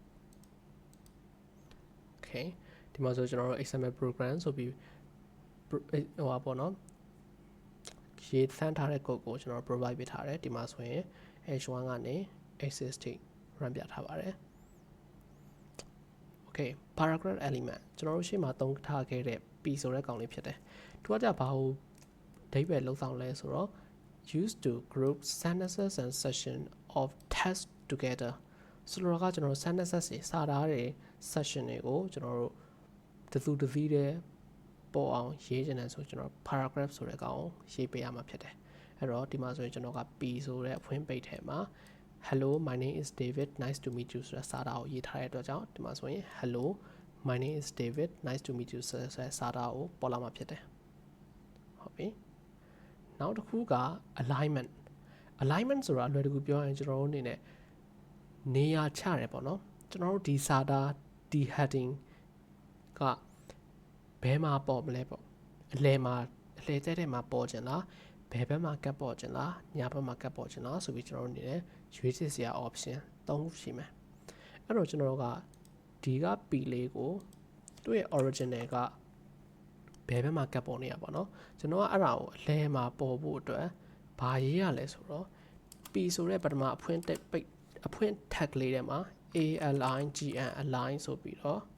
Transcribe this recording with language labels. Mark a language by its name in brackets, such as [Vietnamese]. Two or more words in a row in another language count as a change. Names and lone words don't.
[Burmese] okay ဒီမှာဆိုကျွန်တော်တို့ [English] XML program [Burmese] ဆိုပြီးဟိုပါပေါ့နော်ရေးသန်းထားတဲ့ code ကိုကျွန်တော် provide ပေးထားတယ်ဒီမှာဆိုရင် h1 ကနေ h6 ထိ run ပြထားပါတယ် okay [English] paragraph element [Burmese] ကျွန်တော်တို့ရှေ့မှာသုံးထားခဲ့တဲ့ p ဆိုတဲ့ကောင်လေးဖြစ်တယ်သူကကြဘာကိုအဓိပ္ပာယ်လောက်ဆောင်လဲဆိုတော့ [English] used to group sentences and section of text together [Burmese] ဆိုတော့ကကျွန်တော်တို့ sentences တွေစာသားတွေ section တွေကိုကျွန် တော်တို့တစ်စုတစ်စည်းတည်းပေါ်အောင်ရေးချင်တယ်ဆိုကျွန်တော် paragraph ဆိုတဲ့ကောင်ကိုရေးပေးရမှာဖြစ်တယ်အဲ့တော့ဒီမှာဆိုရင်ကျွန်တော်က p ဆိုတဲ့အဖွင့်ပိတ်ထဲမှာ [English] hello my name is David nice to meet you [Burmese] ဆိုတဲ့စာသားကိုရေးထားတဲ့အတွက်ကြောင့်ဒီမှာဆိုရင် [English] hello my name is David nice to meet you [Burmese] ဆိုတဲ့စာသားကိုပေါ်လာမှာဖြစ်တယ်ဟုတ်ပြီနောက်တစ်ခုက alignment ဆိုတာအလွယ်တကူပြောရင်ကျွန်တော်တို့အနေနဲ့နေရာချတယ်ပေါ့နော်ကျွန်တော်တို့ဒီစာသားဒီ heading က ဘယ်မှာပေါ်မလဲပေါ့အလဲတဲ့မှာပေါ်ခြင်းလားဘယ်ဘက်မှာကတ်ပေါ်ခြင်းလားညာဘက်မှာကတ်ပေါ်ခြင်းလားဆိုပြီးကျွန်တော်တို့အနေနဲ့ရွေးချယ်စရာ option ၃ခုရှိမယ်အဲ့တော့ကျွန်တော်တို့ကဒီက p လေးကိုသူ့ရဲ့ original ကဘယ်ဘက်မှာကတ်ပေါ်နေရပါတော့ကျွန်တော်ကအဲ့ဒါကိုအလဲမှာပေါ်ဖို့အတွက်ဘာရေးရလဲဆိုတော့ p ဆိုတဲ့ပထမအဖွင့် tag လေးထဲမှာ [English] align align [Burmese] ဆိုပြီးတော့